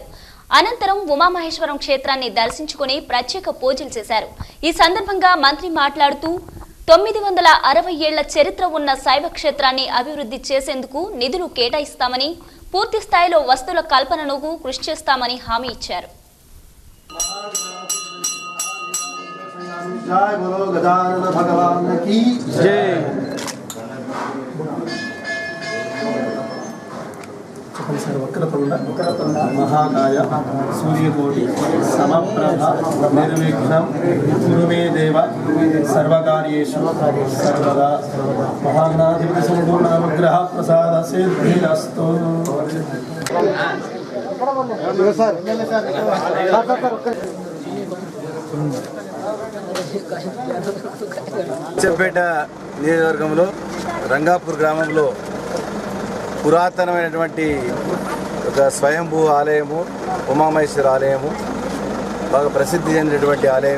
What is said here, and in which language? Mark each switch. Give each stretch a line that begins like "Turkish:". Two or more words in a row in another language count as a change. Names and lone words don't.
Telugu: అనంతరం ఉమామహేశ్వరం క్షేత్రాన్ని దర్శించుకుని ప్రత్యేక పూజలు చేశారు. ఈ సందర్భంగా మంత్రి మాట్లాడుతూ 960 ఏళ్ల చరిత్ర ఉన్న శైవ క్షేత్రాన్ని అభివృద్ధి చేసేందుకు నిధులు కేటాయిస్తామని, పూర్తి స్థాయిలో వస్తువుల కల్పనకు కృషి చేస్తామని హామీ ఇచ్చారు.
Hindi: जय बोलो गजानन भगवान की जय।
Sanskrit: वक्रतुंड महाकाय सूर्यकोटि समप्रभ निर्विघ्नं कुरु मे देव सर्वकार्येषु सर्वदा। महागणाधिपति संपूर्ण अनुग्रह प्रसाद सिद्धिरस्तु।
Telugu: చెంపేట నియోజకవర్గంలో రంగాపూర్ గ్రామంలో పురాతనమైనటువంటి ఒక స్వయంభూ ఆలయము, ఉమామహేశ్వర ఆలయము, బాగా ప్రసిద్ధి చెందినటువంటి ఆలయం.